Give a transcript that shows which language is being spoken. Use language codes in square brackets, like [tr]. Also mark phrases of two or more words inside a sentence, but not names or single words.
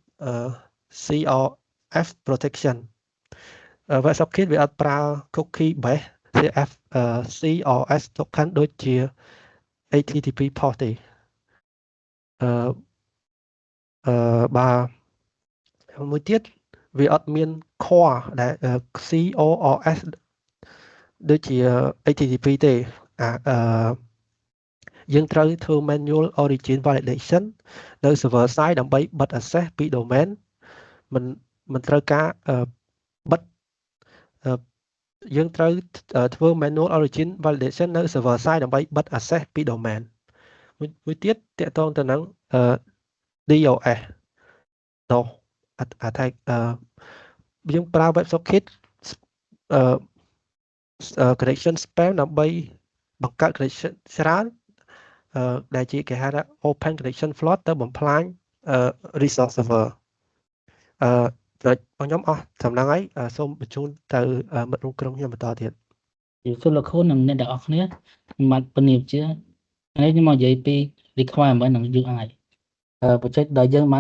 [en] CRF protection web socket [km] វាអត់ប្រើ [en] cookie based CRS token [km] ដូចជា [en] HTTP port [km] ទេបាទមួយទៀតវាអត់មាន core ដែល CORS ដូចជា HTTP ទេ យើងត្រូវធ្វើ [en] manual origin validation [km] នៅ [en] server side [km] ដើម្បីបិទ access ពី domain មិនត្រូវការបិទយើងត្រូវធ្វើ [en] manual origin validation [km] នៅ [en] server side [km] ដើម្បីបិទ access ពី domain មួយទៀតតាក់ទងទៅនឹងDOS attack យើងប្រើ [en] WebSocket connection spam [km] ដើម្បីបង្កើត connection ច្រើនដែលជាគេហៅថា [en] open connection flood [km] ទៅបំផ្លាញ [en] resource server [km] ខ្ញុំអស់ចំណងហើយសូមបញ្ជូនទៅមិត្តរួមក្រុមខ្ញុំបន្តទៀត សួរលោកគ្រូនិងអ្នកទាំងអស់គ្នាមកពនាជានេះខ្ញុំមកនិយាយពី requirement និង [en] UI project [km] ដែលយើងបាន